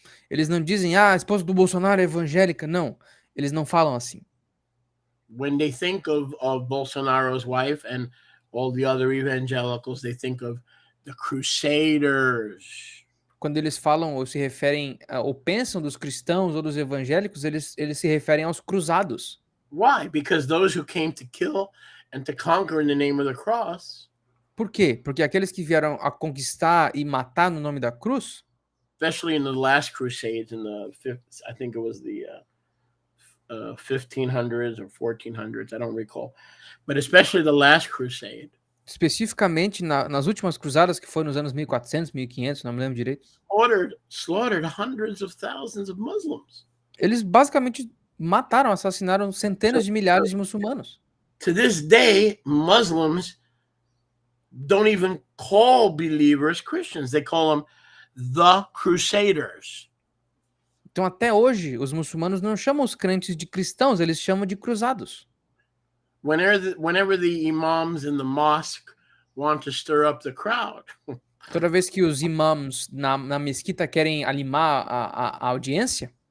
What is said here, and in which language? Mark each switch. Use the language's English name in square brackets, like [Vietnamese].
[Portuguese] Eles não dizem, a esposa do Bolsonaro é evangélica. Não, eles não falam assim. [English] When they think of Bolsonaro's wife and all the other evangelicals, they think of the Crusaders. [Portuguese] Quando eles falam ou se referem ou pensam dos cristãos ou dos evangélicos, eles se referem aos cruzados. [English] Why? Because those who came to kill and to conquer in the name of the cross, [Portuguese] Por quê? Porque aqueles que vieram a conquistar e matar no nome da cruz, [English] especially in the last crusades in I think it was the 1500s or 1400s, I don't recall, but especially the last crusade, [Portuguese] especificamente nas últimas cruzadas, que foi nos anos 1400, 1500, não me lembro direito, [English] slaughtered hundreds of thousands of Muslims. [Portuguese] eles basicamente mataram, assassinaram centenas de milhares de muçulmanos. [English] To this day, Muslims don't even call believers Christians. They call them the Crusaders. [Portuguese] Então, até hoje, os muçulmanos não chamam os crentes de cristãos, eles chamam de cruzados. [English] Whenever the imams in the mosque want to stir up the crowd, [Portuguese] Toda vez que os imãs na mesquita querem animar a audiência,